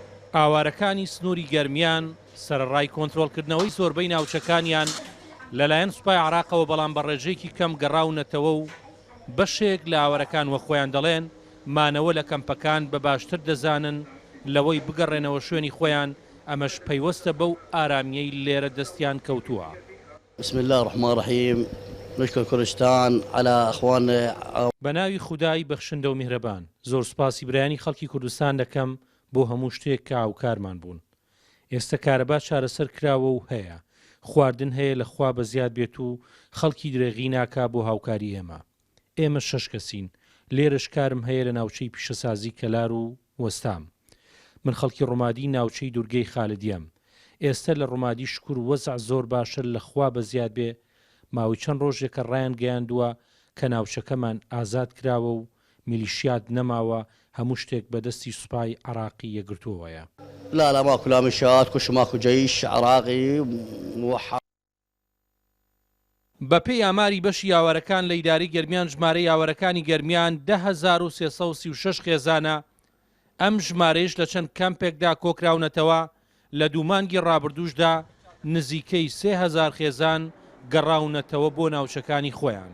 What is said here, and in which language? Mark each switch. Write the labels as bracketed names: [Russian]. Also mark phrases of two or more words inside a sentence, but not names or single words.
[Central Kurdish] ئاوارەکانی سنووری گەرمیان سەرڕای کۆنتڕۆڵکردنەوەی زۆربەی ناوچەکانیان لەلایەن سوپای عراقەوە بەڵام بە ڕێژەیەکی کەم گەڕاونەتەوە و بەشێک لە ئاوارەکان وە خۆیان دەڵێن مانەوە لە کەمپەکان بە باشتر دەزانن لەوەی بگەڕێنەوە شوێنی خۆیان ئەمەش پەیوەستە بەو ئارامیەی لێرە دەستیان کەوتووە. [Arabic] بسم الله الرحمن الرحيم نشكر كردستان على اخواننا. [Central Kurdish] بەناوی خودای بەخشندە و میهرەبان زۆر سوپاسی برایانی خەڵکی کوردستان دەکەم بۆ هەموو شتێک کە هاوکارمان بوون. ئێستا کارەبا چارەسەر کراوە و هەیە، خواردن هەیە لە خوا بەزیاد بێت و خەڵکی درێغی ناکا بۆ هاوکاری ئێمە 6 کەسین، لێرەش کارم هەیە لە ناوچەی پیشەسازی کەلار و وەستام. من خەڵکی ڕۆمادی ناوچەی دوورگەی خالدیەم. ئێستا لە ڕۆمادی [Arabic] شکر وەزع [Central Kurdish] زۆر باشە لە خوا بەزیاد بێ ماوەی چەند ڕۆژێکە ڕایان گەیاندووە کە ناوچەکەمان ئازاد کراوە و میلیشیات نەماوە، هەموو شتێک بەدەستی سوپای عراقی یەگرتووەیە. [Arabic] لا لا ماكو لا مشات كلش ماكو جيش عراقي موحد. [Central Kurdish] بەپێی ئاماری بەشی یاوارەکان لە ئیداری گەرمیان ژمارەی یاوارەکانی گەرمیان 10336 خێزانە. ئەم ژمارەیەش لە چەند کەمپێکدا کۆکراونەتەوە. لە دوومانگی ڕابردووشدا نزیکەی 3000 خێزان گەڕاونەتەوە بۆ ناوچەکانی خۆیان.